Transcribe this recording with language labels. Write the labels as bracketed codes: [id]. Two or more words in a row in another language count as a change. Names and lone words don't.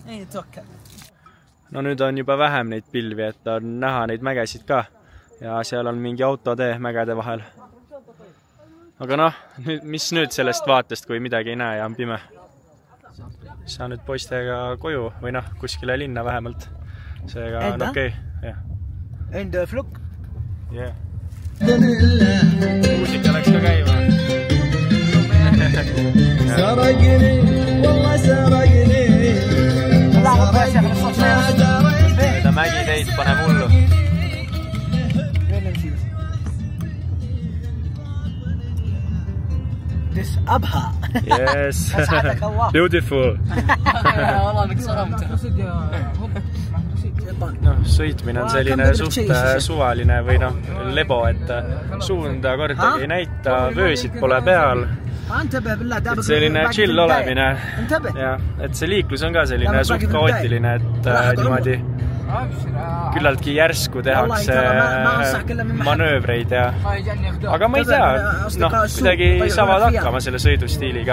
[et] No nüüd on juba vähem neid pilvi, et on näha neid mägesid ka ja seal on mingi autotee mägede vahel. Aga noh, mis nüüd sellest vaatest, kui midagi ei näe ja on pime? Saan nüüd poistega koju või noh, kuskile linna vähemalt. Seega on okei. [ar] عند فلوك [et] muusika läks ka käima. [ar] سرقني والله سرقني [et] Mööda mägi teid pane mullu. أبها [en] Yes. Beautiful. [ar] والله انك صرمت [et] Noh, sõitmine on selline suht suvaline või noh, lebo, et suunda kordagi ei näita, vöösid pole peal. Et selline chill olemine. Ja, et see liiklus on ka selline suht kaootiline, et niimoodi küllaltki järsku tehakse manöövreid ja aga ma ei tea, noh, kuidagi saavad hakkama selle sõidustiiliga.